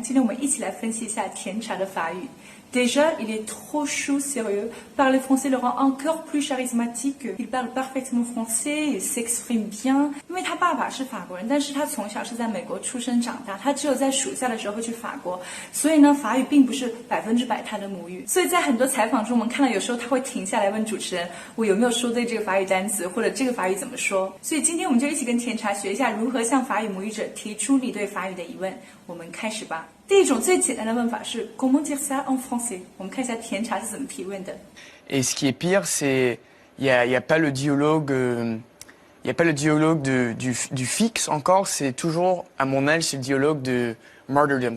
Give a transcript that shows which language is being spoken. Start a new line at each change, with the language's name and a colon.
Chinese: 今天我们一起来分析一下甜茶的法语。
French: Déjà, il est trop chou sérieux. Parler français le rend encore plus charismatique. Il parle parfaitement français, il s'exprime bien.
Chinese: 因为他爸爸是法国人，但是他从小是在美国出生长大，他只有在暑假的时候会去法国，所以呢，法语并不是100%他的母语。所以在很多采访中，我们看到有时候他会停下来问主持人，我有没有说对这个法语单词，或者这个法语怎么说。所以今天我们就一起跟甜茶学一下如何向法语母语者提出你对法语的疑问。我们开始吧。第一种最简单的问法是
French: Comment dire ça en français？
Chinese: 我们看一下甜茶是怎么提问的。
French: Et ce qui est pire, c'est il y a pas le dialogue, il y a pas le dialogue du fixe encore. C'est toujours, à mon âge, c'est le dialogue de martyrdom.